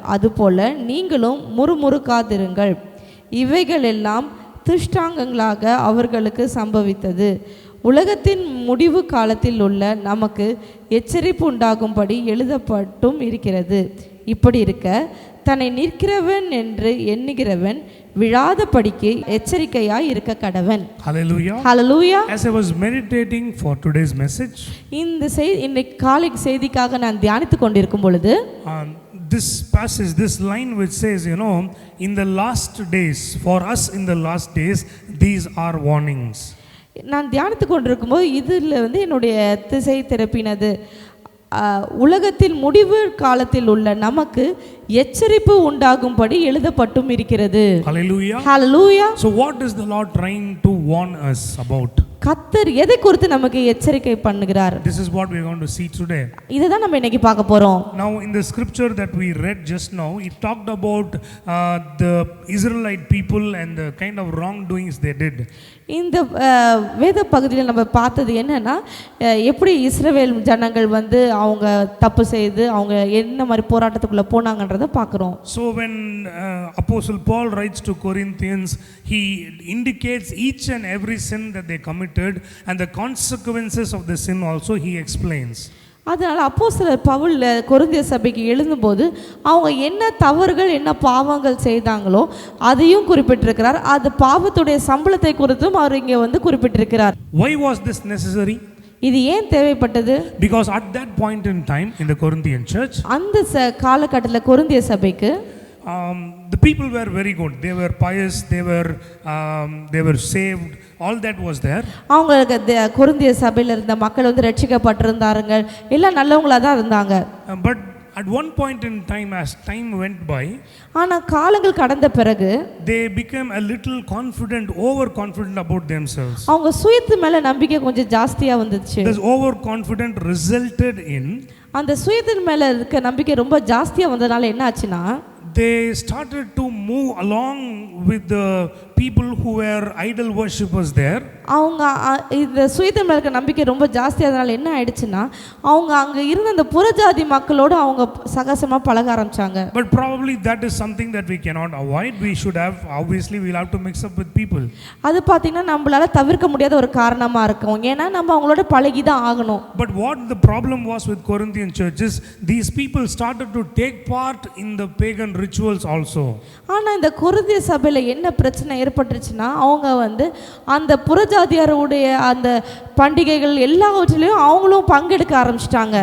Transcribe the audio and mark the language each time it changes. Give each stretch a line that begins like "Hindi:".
Tamil: அதுபோல நீங்களும் முறுமுறுக்காதிருங்கள். இவைகளெல்லாம் திருஷ்டாங்கங்களாக அவர்களுக்கு சம்பவித்தது. உலகத்தின் முடிவு காலத்தில் உள்ள நமக்கு எச்சரிப்பு உண்டாகும்படி எழுதப்பட்டும் இருக்கிறது. இப்படி இருக்க தன்னை நிற்கிறவன் என்று எண்ணுகிறவன் விழாதபடிக்கு எச்சரிக்கையாய் இருக்க கடவன்.
English: Hallelujah. Hallelujah. As I was meditating for today's message,
Tamil: இன்னைக்கு காலை செய்திக்காக நான் தியானித்து கொண்டிருக்கும் பொழுது
English: this passage, this line which says, in the last days, for us in the last days, these are warnings.
Tamil: நான் தியானித்து கொண்டிருக்கும்போது இதில் என்னுடைய திசை திருப்பினது, உலகத்தின் முடிவு காலத்தில் உள்ள நமக்கு எச்சரிப்பு உண்டாகும்படி எழுதப்பட்டும் இருக்கிறது.
English: Hallelujah. Hallelujah. So what is the Lord trying to warn us about?
Tamil: கர்த்தர் எதை குறித்து நமக்கு எச்சரிக்கை பண்ணுகிறார்?
English: This is what we are going to see today.
Tamil: இதை தான் நம்ம இன்னைக்கு பார்க்க போறோம்.
English: Now in the scripture that we read just now, it talked about the Israelite people and the kind of wrongdoings they did.
Tamil: இந்த வேத பகுதியில் நம்ம பார்த்தது என்னன்னா, எப்படி இஸ்ரவேல் ஜனங்கள் அவங்க தப்பு செய்து அவங்க என்ன மாதிரி போராட்டத்துக்குள்ள போனாங்கன்றதை பார்க்குறோம்.
English: So when Apostle Paul writes to Corinthians, he indicates each and every sin that they committed and the consequences of the sin also he explains.
Tamil: அதனால் அப்போஸ்தலர் பவுல் கொரிந்திய சபைக்கு எழுதும்போது அவங்க என்ன தவறுகள் என்ன பாவங்கள் செய்தாங்களோ அதையும் குறிப்பிட்டிருக்கிறார். அது பாவத்துடைய சம்பளத்தை குறித்தும் அவர் இங்கே குறிப்பிட்டிருக்கிறார்.
English: Why was this necessary?
Tamil: இது ஏன் தேவைப்பட்டது?
English: Because at that point in time in the Corinthian church,
Tamil: அந்த காலகட்டத்தில் கொரிந்திய சபைக்கு
English: the people were very good. They were pious, they were saved, all that was there.
Tamil: அவங்களுக்கு கொரிந்திய சபையில் இருந்த மக்கள் ரட்சிக்கப்பட்டிருந்தார்கள், எல்லாம் நல்லவங்களா தான் இருந்தாங்க.
English: But at one point in time, as time went by,
Tamil: ஆனா காலங்கள் கடந்த பிறகு
English: they became a little confident, overconfident about themselves.
Tamil: அவங்க சுயத்து மேல நம்பிக்கை கொஞ்சம் ஜாஸ்தியா வந்துச்சு.
English: This overconfident resulted in,
Tamil: அந்த சுயத்தின் மேல இருக்க நம்பிக்கை ரொம்ப ஜாஸ்தியா வந்ததால என்ன ஆச்சுன்னா,
English: they started to move along with the people who were idol worshippers there.
Tamil: அவங்க இந்த சுயத்தின் மேல இருக்க நம்பிக்கை ரொம்ப ஜாஸ்தியாதனால என்ன ஆயிடுச்சுன்னா, அவங்க அங்க இருந்த அந்த புறஜாதி மக்களோடு அவங்க சகசமா பழக ஆரம்பிச்சாங்க.
English: But probably that is something that we cannot avoid. We should have, obviously we'll have to mix up with people.
Tamil: அது பாத்தீங்கன்னா நம்மளால தவிர்க்க முடியாத ஒரு காரணமா இருக்கும். ஏன்னா நம்ம அவங்களோட பழகி தான் ஆகணும்.
English: But what the problem was with Corinthian churches, these people started to take part in the pagan rituals also.
Tamil: ஆனா இந்த கொரிந்திய சபையில என்ன பிரச்சனை ஏற்பட்டுச்சுன்னா, அவங்க அந்த புறஜாதியாருடைய அந்த பண்டிகைகள் எல்லாவற்றிலையும் அவங்களும் பங்கெடுக்க ஆரம்பிச்சிட்டாங்க.